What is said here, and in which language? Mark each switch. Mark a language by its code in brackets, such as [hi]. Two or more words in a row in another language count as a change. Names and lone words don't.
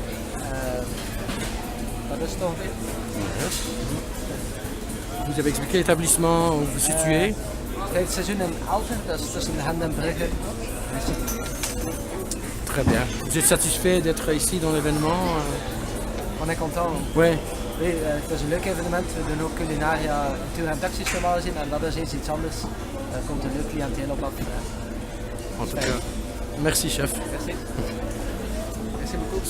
[nl] Dat is het ongeveer. [fr] Vous avez expliqué l'établissement où vous vous situez. [nl] Vijfde seizoen in Aalten, dat is tussen Gent en Brugge. [fr] Très bien. Vous êtes satisfait d'être ici dans l'événement? On est content. Oui. [nl] Nee, het is een leuk evenement. We doen ook Culinaria tour en taxis normaal gezien en dat is eens iets anders. Er komt een leuk cliënteel op af. [fr] En tout cas, merci, chef. Merci. Merci beaucoup.